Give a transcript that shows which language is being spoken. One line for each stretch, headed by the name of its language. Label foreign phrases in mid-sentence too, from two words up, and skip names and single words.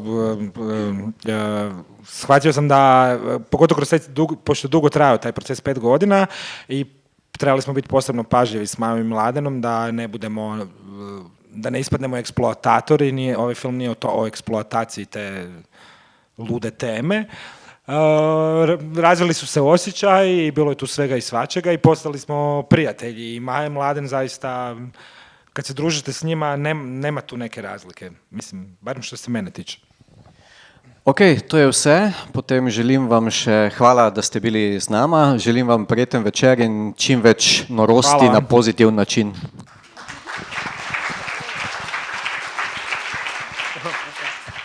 Croatian: Shvatio sam da, pogotovo kroz pošto dugo trajao taj proces 5 godina i trebali smo biti posebno pažljivi s Majom i Mladenom da ne budemo, da ne ispadnemo eksploatatori, ovaj film nije o eksploataciji te lude teme. Razvili su se osjećaji i bilo je tu svega i svačega i postali smo prijatelji i Maja i Mladen zaista, kad se družite s njima, nema tu neke razlike, mislim, barem što se mene tiče.
Slovenian: Ok, to je vse. Potem želim vam še hvala, da ste bili z nama. Želim vam prijeten večer in čim več norosti na pozitiv način.